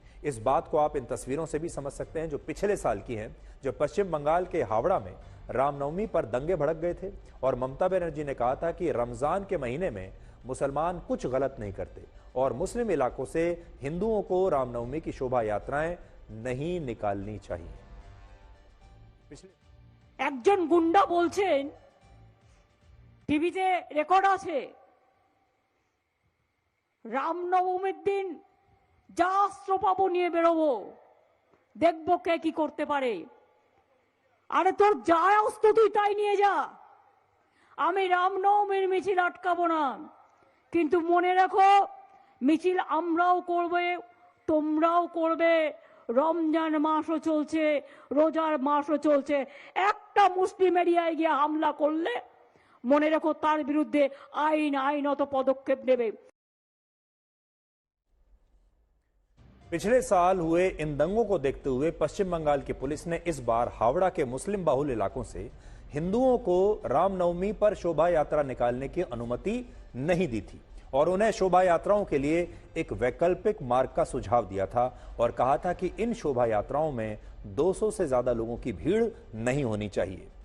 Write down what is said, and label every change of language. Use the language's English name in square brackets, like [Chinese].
[Hindi] इस बात को आप इन तस्वीरों से भी समझ सकते हैं जो पिछले साल की हैं, जब पश्चिम बंगाल के हावड़ा में रामनवमी पर दंगे भड़क गए थे और ममता बनर्जी ने कहा था कि रमजान के महीने में मुसलमान कुछ गलत नहीं करते और मुस्लिम इलाकों से हिंदुओं को रामनवमी की शोभा यात्राएं नहीं निकालनी चाहिए। [Bangla] একজন গুন্ডা বলছেন, টিভিতে রেকর্ড আছে, রামনবমীর দিন যা অস্ত্র পাবো নিয়ে বেরোবো, দেখবো কে কি করতে পারে। আরে তোর যা অস্ত্র তুই তাই নিয়ে যা, আমি রামনবমীর মিছিল আটকাবো না। কিন্তু মনে রাখো, মিছিল আমরাও করবে, তোমরাও করবে। রমজান মাসও চলছে, রোজার মাসও চলছে। একটা মুসলিম এরিয়ায় গিয়ে হামলা করলে মনে রাখো তার বিরুদ্ধে আইনত পদক্ষেপ নেবে। [Hindi] पिछले साल हुए इन दंगों को देखते हुए पश्चिम बंगाल की पुलिस ने इस बार हावड़ा के मुस्लिम बाहुल इलाकों से हिंदुओं को रामनवमी पर शोभा यात्रा निकालने की अनुमति नहीं दी थी और उन्हें शोभा यात्राओं के लिए एक वैकल्पिक मार्ग का सुझाव दिया था और कहा था कि इन शोभा यात्राओं में 200 से ज्यादा लोगों की भीड़ नहीं होनी चाहिए।